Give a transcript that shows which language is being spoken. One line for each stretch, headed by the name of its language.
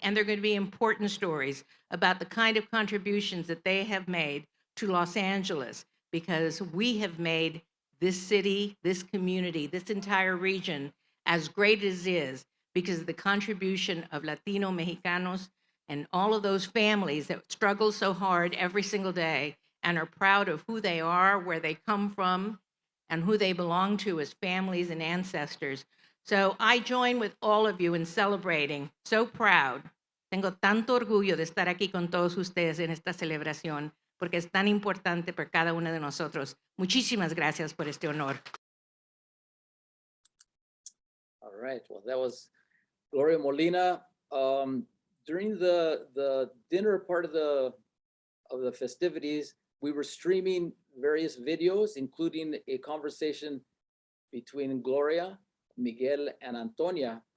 English: And they're going to be important stories about the kind of contributions that they have made to Los Angeles, because we have made this city, this community, this entire region as great as it is because of the contribution of Latino Mexicanos and all of those families that struggle so hard every single day and are proud of who they are, where they come from, and who they belong to as families and ancestors. So I join with all of you in celebrating. So proud.
Spanish: Tengo tanto orgullo de estar aquí con todos ustedes en esta celebración, porque es tan importante para cada uno de nosotros. Muchísimas gracias por este honor.
English: All right, well, that was Gloria Molina. During the dinner part of the festivities, we were streaming various videos, including a conversation between Gloria, Miguel, and Antonia.